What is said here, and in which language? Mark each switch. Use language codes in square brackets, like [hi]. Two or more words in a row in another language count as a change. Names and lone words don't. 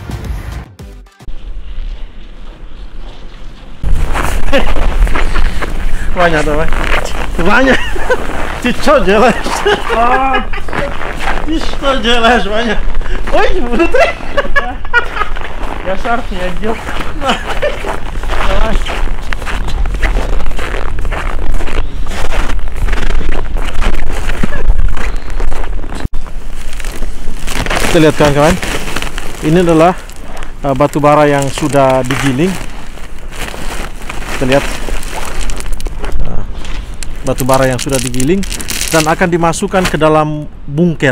[id] Banyak tuh, banyak. [ru] Что делаешь? Ты что делаешь, Ваня? Ой, внутри. Я шарф не одел. Давай. [id] Kita lihat kawan-kawan, ini adalah batu bara yang sudah digiling. Kita lihat batu bara yang sudah digiling dan akan dimasukkan ke dalam bunker.